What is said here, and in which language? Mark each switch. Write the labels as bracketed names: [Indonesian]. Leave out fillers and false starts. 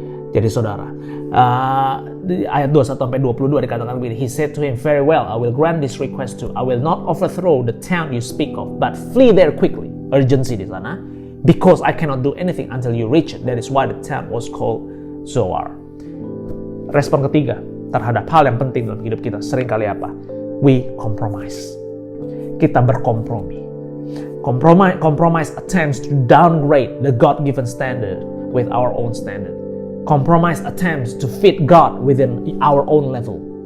[Indonesian] Jadi saudara, di ayat 21-22 dikatakan begini, [English] He said to him, very well, I will grant this request too. I will not overthrow the town you speak of, but flee there quickly. Urgency [Indonesian] di sana. [English] Because I cannot do anything until you reach it. That is why the town was called Zoar. [Indonesian] Respon ketiga terhadap hal yang penting dalam hidup kita seringkali apa? [English] We compromise. [Indonesian] Kita berkompromi. [English] Compromise attempts to downgrade the God-given standard with our own standard. Compromise attempts to fit God within our own level.